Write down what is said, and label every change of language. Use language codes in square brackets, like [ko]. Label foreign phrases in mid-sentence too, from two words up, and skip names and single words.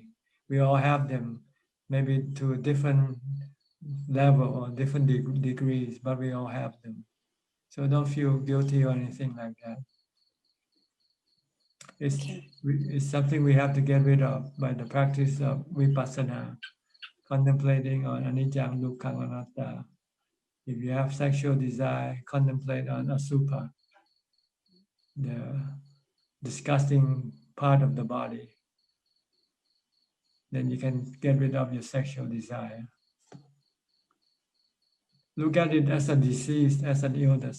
[en] We all have them, maybe to a different level or different degrees, but we all have them. So don't feel guilty or anything like that. It's something we have to get rid of by the practice of vipassana, contemplating on [pi] anicca, dukkha, anatta. [en] If you have sexual desire, contemplate on asubha, the disgusting part of the body. Then you can get rid of your sexual desire. Look at it as a disease, as an illness.